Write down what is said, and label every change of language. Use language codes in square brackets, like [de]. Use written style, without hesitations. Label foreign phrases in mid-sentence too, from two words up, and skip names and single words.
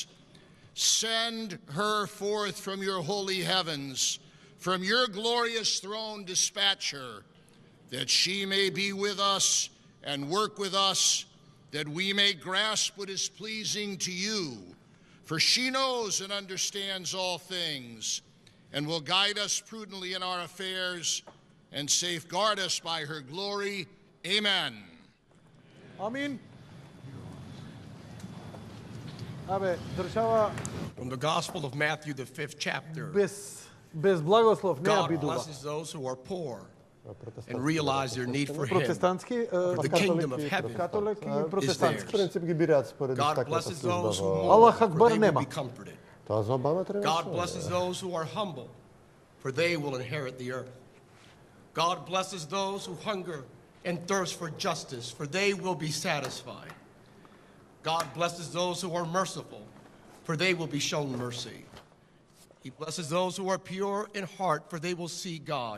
[en] Send her forth from your holy heavens, from your glorious throne dispatch her, that she may be with us and work with us, that we may grasp what is pleasing to you. For she knows and understands all things, and will guide us prudently in our affairs, and safeguard us by her glory. Amen. [mk] Амин. Абе, држава [en] From the Gospel of Matthew, the 5th chapter, [mk] без благослов не ја [en] God [mk] бидува. [en] blesses those who are poor and realize their need for Him. [mk] Протестантски, [en] For the kingdom of heaven [mk] католик и [en] is [mk] протестантски. В принцип ги бираат според [en] God [mk] таквата [en] blesses [mk] служба [en] those who [mk] во... [en] mourn, [mk] Аллах [en] for [mk] Акбар [en] they will [mk] нема. [en] be comforted. [mk] Тоа за Обама треба [en] God [mk] да [en] blesses [mk] се... [en] those who are humble, for they will inherit the earth. God blesses those who hunger and thirst for justice, for they will be satisfied. God blesses those who are merciful, for they will be shown mercy. He blesses those who are pure in heart, for they will see God.